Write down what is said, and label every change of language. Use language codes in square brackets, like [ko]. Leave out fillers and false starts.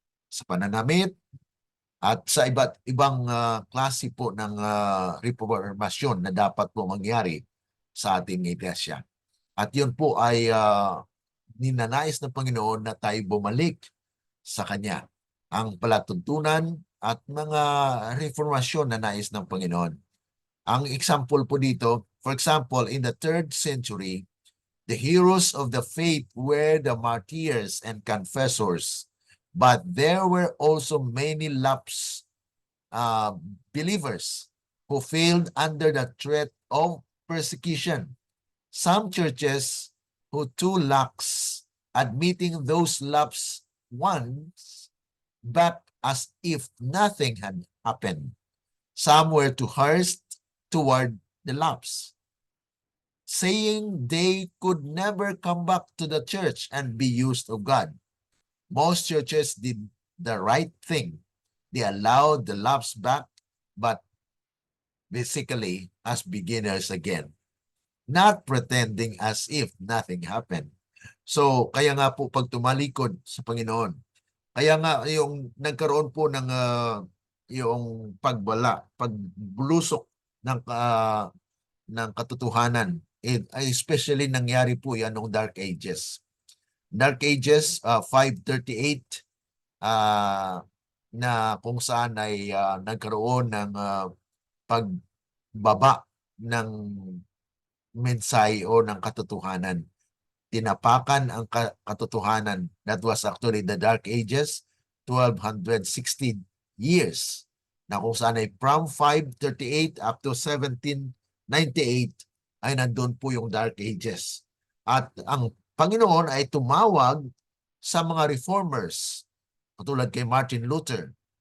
[tl] Sa pananamit at sa iba't ibang klase po ng reformasyon na dapat po mangyari sa ating iglesia. At yun po ay ninanais ng Panginoon na tayo bumalik sa Kanya. Ang palatuntunan at mga reformasyon na nais ng Panginoon. Ang example po dito, [en] for example, in the 3rd century, the heroes of the faith were the martyrs and confessors, but there were also many lapsed believers who failed under the threat of persecution. Some churches who too lax admitting those lapsed ones back as if nothing had happened. Some were too harsh toward the lapsed, saying they could never come back to the church and be used of God. Most churches did the right thing. They allowed the lapsed back, but basically as beginners again, not pretending as if nothing happened. [tl] So, kaya nga po pag tumalikod sa Panginoon, kaya nga yung nagkaroon po ng yung pagbulusok ng katotohanan, especially nangyari po yan noong Dark Ages. Dark Ages 538 na kung saan ay nagkaroon ng pagbaba ng mensahe o ng katotohanan. Tinapakan ang katotohanan. [en] That was actually the Dark Ages, 1216 years, [tl] na kung saan ay [en] from 538 up to 1798 [tl] ay nandun po yung [en] Dark Ages. [tl] At ang Panginoon ay tumawag sa mga reformers, katulad kay Martin Luther.